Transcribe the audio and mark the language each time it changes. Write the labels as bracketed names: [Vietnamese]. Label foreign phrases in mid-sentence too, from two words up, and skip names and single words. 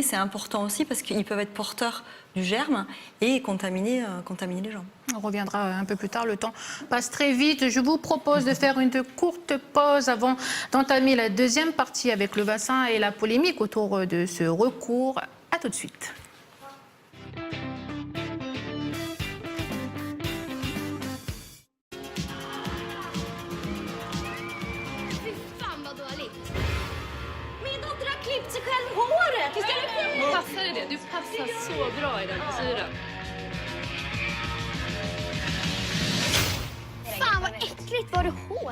[French] C'est important aussi parce qu'ils peuvent être porteurs du germe et contaminer les gens. On reviendra un peu plus tard, le temps passe très vite. Je vous propose de faire une courte pause avant d'entamer la deuxième partie avec le vaccin et la polémique autour de ce recours. À tout de suite. [Swedish] sig själv håret istället för... Passar i det? Du passar så bra i den frisyren. Fan vad äckligt, var det hår?